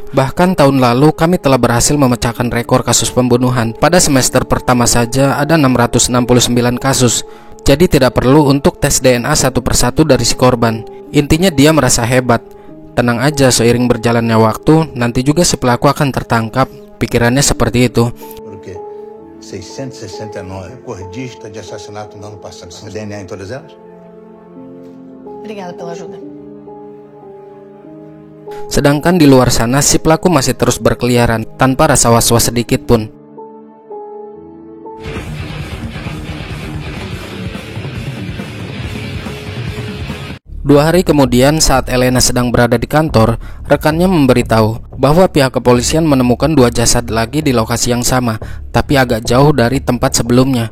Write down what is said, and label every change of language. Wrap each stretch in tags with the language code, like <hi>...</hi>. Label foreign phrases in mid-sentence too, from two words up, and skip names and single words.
<id>Bahkan tahun lalu kami telah berhasil memecahkan rekor kasus pembunuhan. Pada semester pertama saja ada 669 kasus. Jadi tidak perlu untuk tes DNA satu persatu dari si korban. Intinya dia merasa hebat. Tenang aja, seiring berjalannya waktu, nanti juga si pelaku akan tertangkap. Pikirannya seperti itu.</id> <pt>Porque 669 recordistas de assassinato no ano passado. Você tem DNA em todas elas? Obrigada pela ajuda.</pt> <id>Sedangkan di luar sana si pelaku masih terus berkeliaran tanpa rasa was-was sedikit pun. Dua hari kemudian saat Elena sedang berada di kantor, rekannya memberitahu bahwa pihak kepolisian menemukan 2 jasad lagi di lokasi yang sama, tapi agak jauh dari tempat sebelumnya.</id>